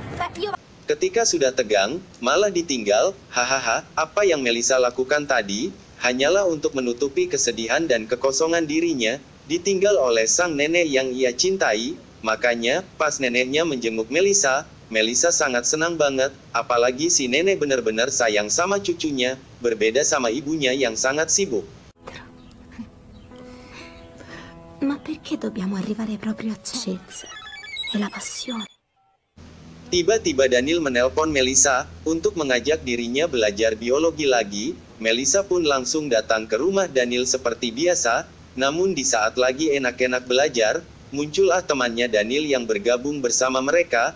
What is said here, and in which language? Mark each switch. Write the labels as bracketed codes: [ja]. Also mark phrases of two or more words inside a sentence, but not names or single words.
[id] Ketika sudah tegang, malah ditinggal, hahaha, apa yang Melisa lakukan tadi, hanyalah untuk menutupi kesedihan dan kekosongan dirinya, ditinggal oleh sang nenek yang ia cintai, makanya, pas neneknya menjenguk Melisa, Melisa sangat senang banget, apalagi si nenek benar-benar sayang sama cucunya, berbeda sama ibunya yang sangat sibuk. [it] Ma perché dobbiamo arrivare proprio a Cezza? E la passione? [id] Tiba-tiba Daniel menelpon Melisa, untuk mengajak dirinya belajar biologi lagi. Melisa pun langsung datang ke rumah Daniel seperti biasa, namun di saat lagi enak-enak belajar, muncullah temannya Daniel yang bergabung bersama mereka.